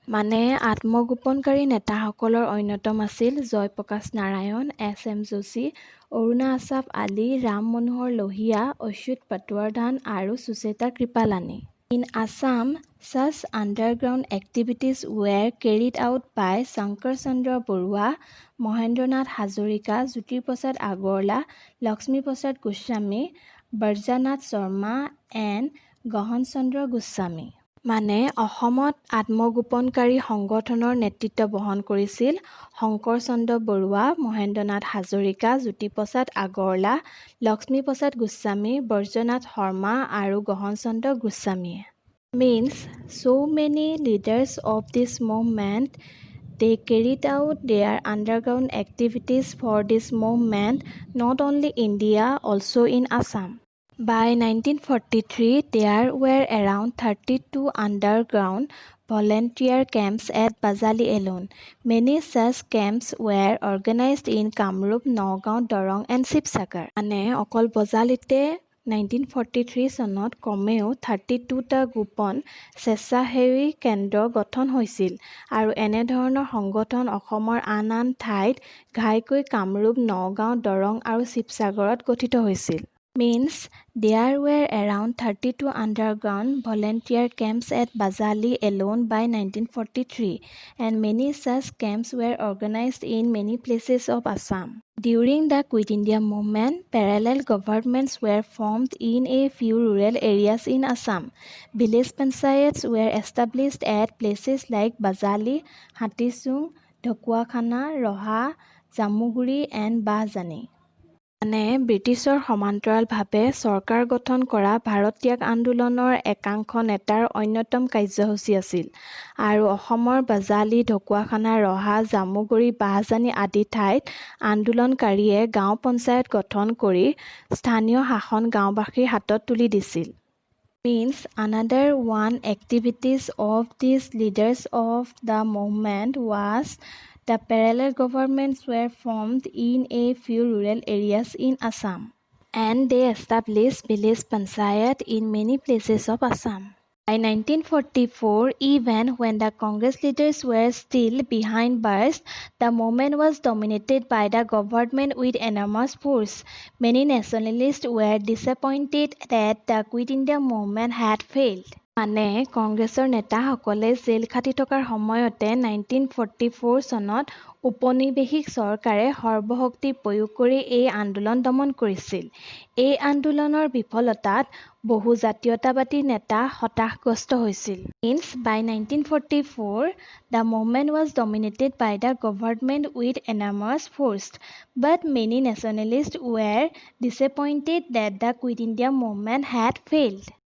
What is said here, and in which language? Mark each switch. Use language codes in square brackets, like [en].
[as] মানে আত্মগোপনকাৰী নেতাসকলৰ অন্যতম আছিল জয় প্ৰকাশ নাৰায়ণ, S.M. Joshi, অৰুণা আছাফ আলী, ৰাম মনোহৰ লোহিয়া, অচ্যুত পাটৱাৰধান আৰু Sucheta Kripalani. [en] In Assam, such underground activities were carried out by Shankar Chandra Barua, Mahendranath Hazarika, Jyoti Prasad Agarwala, Lakshmi Prasad Goswami, Barjanath Sharma and Gahan Chandra Goswami. [as] মানে অসমত আত্মগোপনকাৰী সংগঠনৰ নেতৃত্ব বহন কৰিছিল শংকৰ চন্দ্ৰ বৰুৱা, মহেন্দ্ৰনাথ হাজৰিকা, জ্যোতি প্ৰসাদ আগৰৱালা, লক্ষ্মী প্ৰসাদ গোস্বামী, বৰ্জনাথ শৰ্মা আৰু গহন চন্দ্ৰ গোস্বামীয়ে। [en] Means so many leaders of this movement, they carried out their underground activities for this movement not only India, also in Assam. By 1943, there were around 32 underground volunteer camps at Bajali alone. Many such camps were organized in Kamrup, Nagaon, Dorong and Shivsagar. [as] মানে অকল বজালিতে 1943 চনত কমেও 32টা গোপন স্বেচ্ছাসেৱী কেন্দ্ৰ গঠন হৈছিল আৰু এনেধৰণৰ সংগঠন অসমৰ আন আন ঠাইত ঘাইকৈ কামৰূপ, নগাঁও, দৰং আৰু শিৱসাগৰত গঠিত হৈছিল। [en] Means there were around 32 underground volunteer camps at Bajali alone by 1943, and many such camps were organized in many places of Assam. During the Quit India movement, parallel governments were formed in a few rural areas in Assam. Village panchayats were established at places like Bajali, Hatisung, Dhokwakhana, Roha, Jamuguri and Bahjani. [as] মানে ব্ৰিটিছৰ সমান্তৰালভাৱে চৰকাৰ গঠন কৰা ভাৰত ত্যাগ আন্দোলনৰ একাংশ নেতাৰ অন্যতম কাৰ্যসূচী আছিল আৰু অসমৰ বাজালি, ঢকুৱাখানা, ৰহা, জামুগুৰি, বাহজানী আদি ঠাইত আন্দোলনকাৰীয়ে গাঁও পঞ্চায়ত গঠন কৰি স্থানীয় শাসন গাঁওবাসীৰ হাতত তুলি দিছিল। [en] Means another one activities of these leaders of the movement was the parallel governments were formed in a few rural areas in Assam and they established village panchayat in many places of Assam. By 1944, even when the Congress leaders were still behind bars, the movement was dominated by the government with enormous force. Many nationalists were disappointed that the Quit India movement had failed. [as] মানে কংগ্ৰেছৰ নেতাসকলে gel খাটি থকাৰ সময়তে 1944 চনত উপনিৱেশিক চৰকাৰে সৰ্বশক্তি প্ৰয়োগ কৰি এই আন্দোলন দমন কৰিছিল। এই আন্দোলনৰ বিফলতাত বহু জাতীয়তাবাদী নেতা হতাশগ্ৰস্ত হৈছিল। [en] Means by 1944, the movement was dominated by the government with enormous force, but many nationalists were disappointed that the Quit India movement had failed.